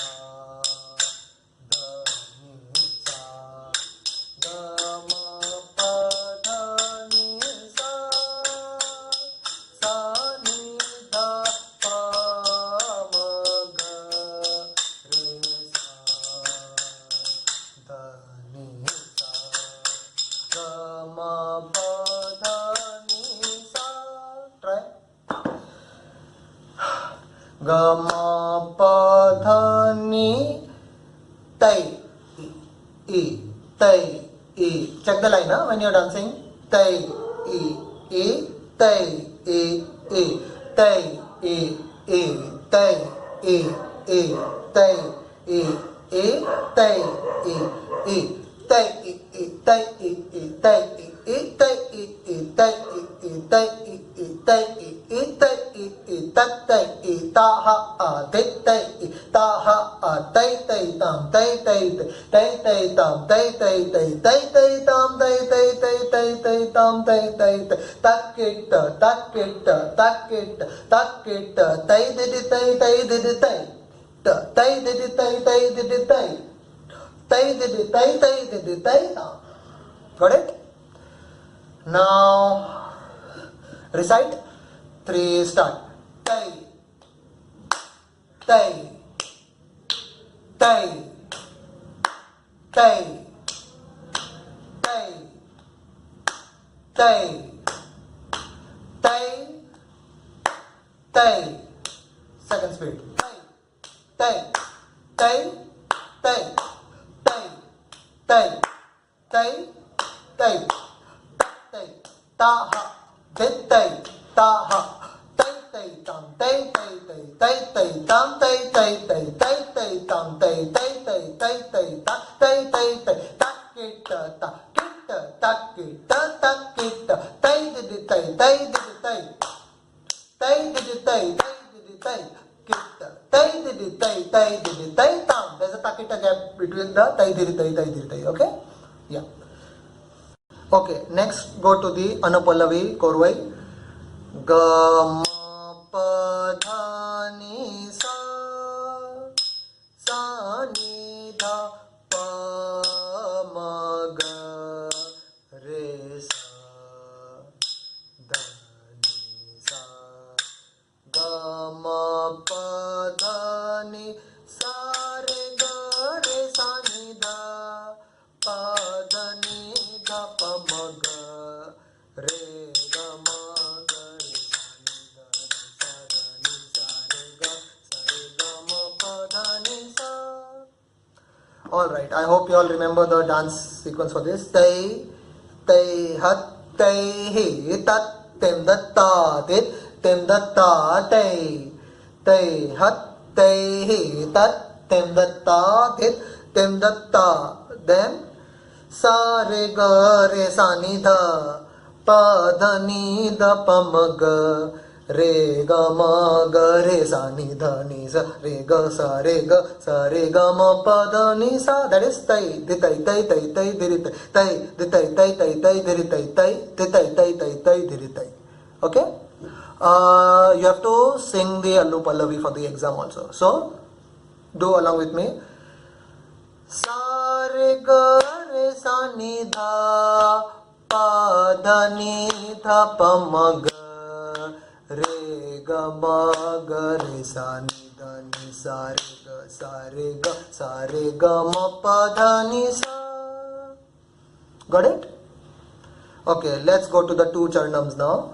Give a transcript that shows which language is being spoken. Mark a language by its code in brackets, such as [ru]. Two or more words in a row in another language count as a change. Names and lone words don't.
[en] da ni sa ga ma pa da ni sa sa ni da pa ma ga re sa da ni sa ga ma pa da ni sa. Try. Ga ma pa dha ni tay e tay e. Check the line when you're dancing. Tay e tay e tay e tay e tay e tay e tay tay tay tay tay tay tay tat tay ta ha dit tay ta ha tay tay tam tay tay tay tay tam tay tay tay tay tay tam tay tay tay tay tay tam tay tay takit tay didi tay tay didi tay tay didi tay tay didi tay tay didi tay tay didi tay tam. Got it? Now recite. 3 start. Tay tay tay tay tay tay tay tay. Second speed. Tay tay tay tay tay tay tay tay ta ha dit tay ta ha tay tay tam tay tay tay tay tam tay tay tay tay tay tam tay tay tay tay tay ta tay tay tay takit tay didi tay tay didi tay tay didi tay tay didi tay tay didi tay tay didi tay tam. There's a takita gap between the tay didi tay. Okay? Yeah. Okay, next go to the Anupallavi korvai. Ga ma pa dha ni sa, sa ni dha pa ma ga re sa, dha ni sa. Ga ma pa dha ni sa re ga re sa ni dha, pa dha ni dha pa ma ga re ga ma ga re sa ni dha ni sa re ga ma pa dha ni sa. All right, I hope you all remember the dance sequence for this. Tay tay hat tay hi tat tem da ta tit tem da ta tay tay hat tay hi tat tem da ta tit tem da ta. Then sa re ga re sa ni dha, pa dha ni dha pa ma ga re ga ma ga re sa ni dha ni sa re ga sa re ga ma pa dha ni sa. That is tai di tai tai tai tai di tai tai di tai tai tai tai di tai tai di tai tai tai tai di tai. Okay, you have to sing the Allu Pallavi for the exam also, so do along with me. Sa re ga re sa ni dha, pa dha ni dha pa ma ga re ga ma ga re sa ni dha ni sa re ga ma pa dha ni sa. Got it? Okay, let's go to the two charnams now.